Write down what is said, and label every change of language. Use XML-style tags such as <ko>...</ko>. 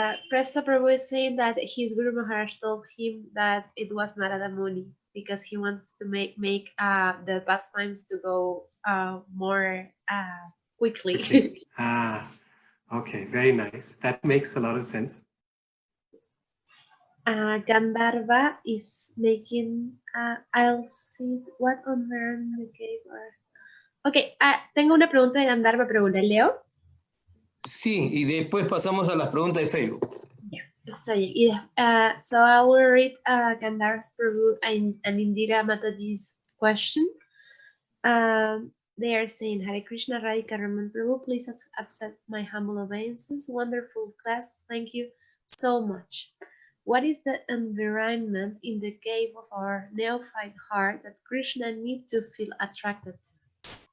<en>Presta Prabhu is saying that his Guru Maharaj told him that it was Narada Muni because he wants to make the pastimes to go more quickly. Okay, very nice. That makes a lot of sense. Gandharva is making, I'll see what on the cave or...</en> <es>Ok, tengo una pregunta de Gandharva, pero ¿la leo? Sí, y después pasamos a las preguntas de Facebook. Yeah, está bien.</es> <en>So I will read Gandharva's Prabhu and Indira Mataji's question. They are saying, Hare Krishna, Radhika Raman Prabhu, please accept my humble obeisances. Wonderful class, thank you so much. What is the environment in the cave of our neophyte heart that Krishna needs to feel attracted to?</en>